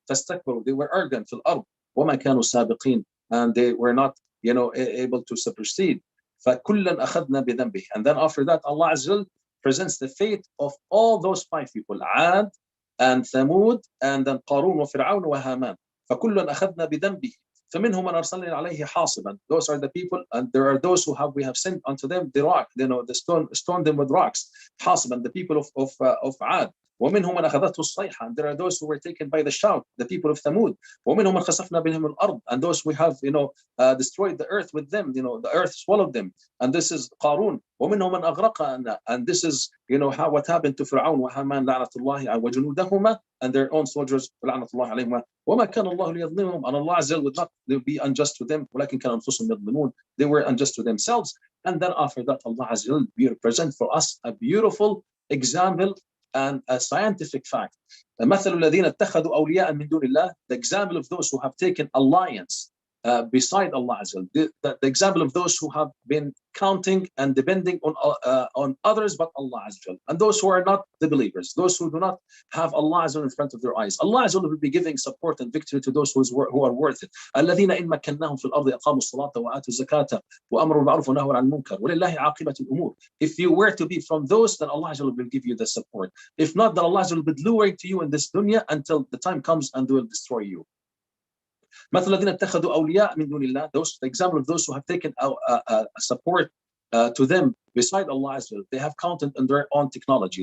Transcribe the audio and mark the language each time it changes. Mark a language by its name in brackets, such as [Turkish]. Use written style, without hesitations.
[Arabic] فَاسْتَكْبَرُوا, [English] they were arrogant [Arabic] في الأرض, وَمَا كَانُوا سَابِقِينَ, [English] and they were not able to supersede. [Arabic] فَكُلًّا أَخَذْنَا بِذَنبِهِ, [English] and then after that Allah Azza wa Jal presents the fate of all those 5 people, Ad and Thamud, and then Qarun وفرعون وهامان. [Arabic] فَكُلًّا أَخَذْنَا بِذَنبِهِ فمنهم من أرسلنا عليه حاصبا. [English] Those are the people, and there are those who we have sent unto them the rock, the stone them with rocks. حاصبا, the people of Ad. [Arabic] ومنهم من أخذته الصيحة, [English] and there are those who were taken by the shout, the people of Thamud. [Arabic] ومنهم من خسفنا بهم الأرض, [English] and those we have destroyed the earth with them, the earth swallowed them, and this is Qarun. [Arabic] ومنهم من أغرقنا, [English] and this is what happened to Fir'aun وهامان [Arabic] لعنة الله وجنودهما, [English] and their own soldiers [Arabic] لعنة الله عليهما. وما كان الله ليظلمهم, [English] and Allah Azza would not be unjust to them, [Arabic] ولكن كانوا أنفسهم يظلمون, [English] they were unjust to themselves. And then after that Allah Azza present for us a beautiful example and a scientific fact. [Arabic] مثل الذين اتخذوا أولياء من دون الله, [English] the example of those who have taken alliance beside Allah Azza wa Jal, the example of those who have been counting and depending on others but Allah Azza wa Jal, and those who are not the believers, those who do not have Allah Azza wa Jal in front of their eyes. Allah Azza wa Jal will be giving support and victory to those who are worth it. [Arabic] الذين إن مكناهم في الأرض أقاموا الصلاة وآتوا الزكاة وأمروا بالمعروف ونهوا عن المنكر ولله عاقبة الأمور. [English] If you were to be from those, then Allah Azza wa Jal will give you the support. If not, then Allah Azza wa Jal will be luring to you in this dunya until the time comes and they will destroy you. [Arabic] مثل الذين اتخذوا أولياء من دون الله, [English] those, the example of those who have taken support to them beside Allah Azza wa Jal. They have counted on their own technology.